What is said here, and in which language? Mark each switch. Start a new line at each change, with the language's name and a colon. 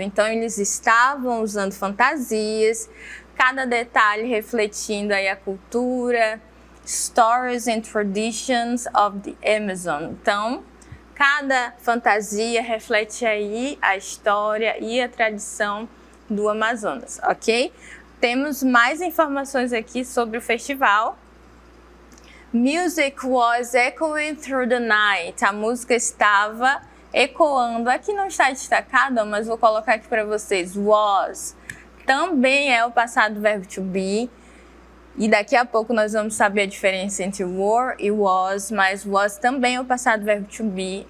Portuguese: Então, eles estavam usando fantasias, cada detalhe refletindo aí a cultura,
English: stories and traditions of the Amazon.
Portuguese: Então, cada fantasia reflete aí a história e a tradição do Amazonas, ok? Temos mais informações aqui sobre o festival.
English: Music was echoing through the night.
Portuguese: A música estava ecoando. Aqui não está destacado, mas vou colocar aqui para vocês. Was também é o passado do verbo to be. E daqui a pouco nós vamos saber a diferença entre were e was, mas was também é o passado do verbo to be.